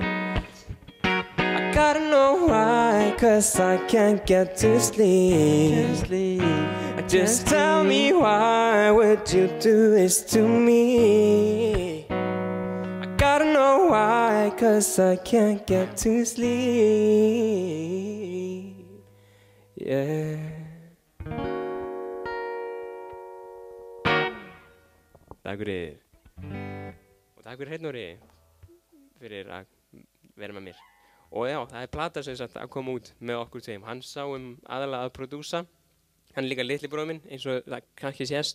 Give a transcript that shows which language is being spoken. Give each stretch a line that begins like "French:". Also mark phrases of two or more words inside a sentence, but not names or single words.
English: I gotta know why, 'cause I can't get to sleep. Just tell me why would you do this to me? I gotta know why, 'cause I can't get to sleep. Yeah.
Icelandic: Takk fyrir. Og takk fyrir Hreinn Orri fyrir að vera með mér. Og já, það plata sem sagt að koma út með okkur tveim. Hann sá aðalega að prodúsa. Hann er líka litli bróðir minn, eins og það kannski sést.